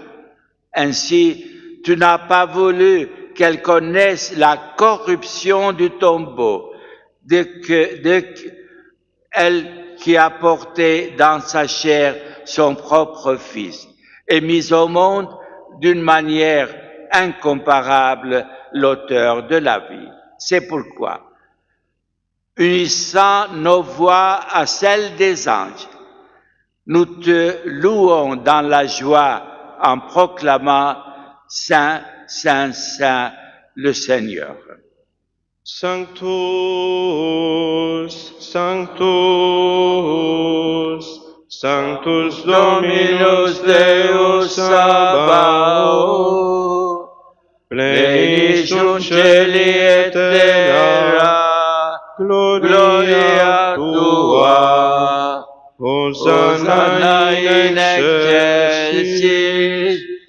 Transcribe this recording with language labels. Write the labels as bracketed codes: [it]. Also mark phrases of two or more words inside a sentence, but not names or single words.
[fr] Ainsi, tu n'as pas voulu qu'elle connaisse la corruption du tombeau, elle qui a porté dans sa chair son propre Fils et mis au monde d'une manière incomparable l'auteur de la vie. C'est pourquoi, unissant nos voix à celles des anges, nous te louons dans la joie en proclamant « Saint, Saint, Saint, le Seigneur ». [la] Sanctus, Sanctus, Sanctus Dominus Deus Sabaoth, plenitude celi et terra, gloria tua, Hosanna in excelsis,